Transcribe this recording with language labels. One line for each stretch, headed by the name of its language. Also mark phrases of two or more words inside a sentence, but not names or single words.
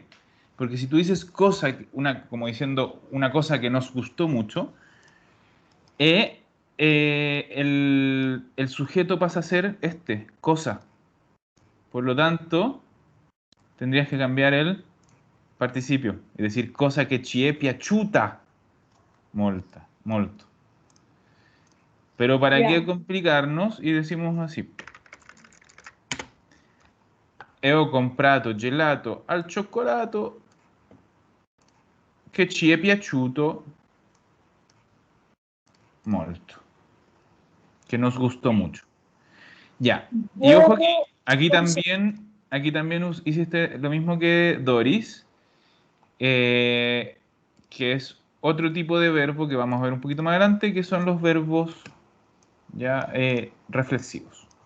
Spanish: Porque si tú dices cosa, como diciendo una cosa que nos gustó mucho, el sujeto pasa a ser cosa. Por lo tanto, tendrías que cambiar el participio y decir
Italian: cosa che ci è piaciuta molto.
Spanish: Pero ¿para qué ya. complicarnos? Y decimos así.
Italian: Ho comprato gelato al cioccolato che ci è piaciuto molto.
Spanish: Que nos gustó mucho. Ya. Y ojo aquí también hiciste lo mismo que Doris, que es otro tipo de verbo que vamos a ver un poquito más adelante, que son los verbos ya reflexivos.